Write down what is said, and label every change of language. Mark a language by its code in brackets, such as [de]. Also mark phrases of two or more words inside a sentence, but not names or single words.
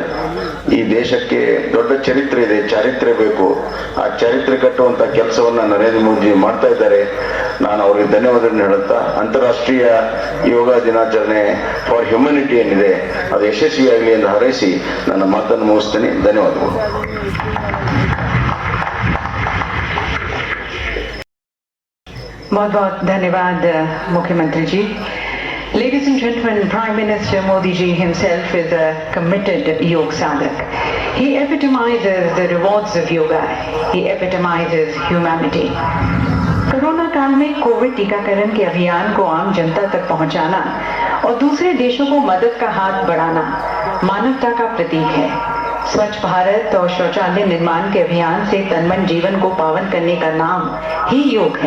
[kn] ಈ ದೇಶಕ್ಕೆ ದೊಡ್ಡ ಚರಿತ್ರೆ ಇದೆ, ಚಾರಿತ್ರ್ಯ ಬೇಕು. ಆ ಚರಿತ್ರೆ ಕಟ್ಟುವಂತ ಕೆಲಸವನ್ನ ನರೇಂದ್ರ ಮೋದಿ ಮಾಡ್ತಾ ಇದ್ದಾರೆ. ನಾನು ಅವರಿಗೆ ಧನ್ಯವಾದಗಳನ್ನು ಹೇಳುತ್ತಾ, ಅಂತಾರಾಷ್ಟ್ರೀಯ ಯೋಗ ದಿನಾಚರಣೆ [en] for humanity [kn] ಏನಿದೆ ಅದು ಯಶಸ್ವಿಯಾಗಲಿ ಎಂದು ಹಾರೈಸಿ ನನ್ನ ಮಾತನ್ನು ಮುಗಿಸ್ತೇನೆ. ಧನ್ಯವಾದಗಳು. [hi] बहुत बहुत धन्यवाद मुख्यमंत्री जी. [en] Ladies and gentlemen, Prime Minister Modi ji himself is a committed yoga sadhak. He epitomizes the rewards of yoga. He epitomizes humanity. [hi] कोरोना काल में कोविड टीकाकरण के अभियान को आम जनता तक पहुंचाना और दूसरे देशों को मदद का हाथ बढ़ाना मानवता का प्रतीक है. स्वच्छ भारत और शौचालय निर्माण के अभियान से तनमन जीवन को पावन करने का नाम ही योग है.